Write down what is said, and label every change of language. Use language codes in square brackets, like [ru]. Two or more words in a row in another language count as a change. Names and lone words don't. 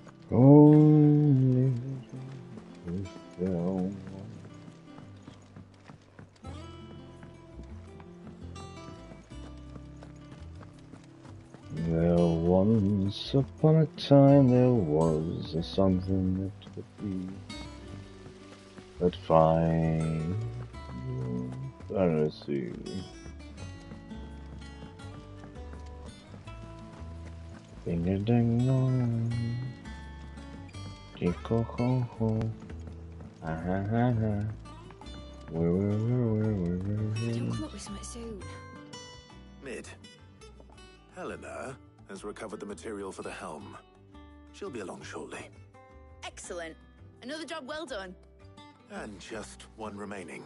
[en] Only is there once upon a time there was something that would be but fine. Let's see. Ding a ding dong. Tico ho ho. Ha ha ha ha. Where. If I don't come up with something soon. Mid. Helena has recovered the material for the helm. She'll be along shortly. Excellent. Another job well done. And just one remaining.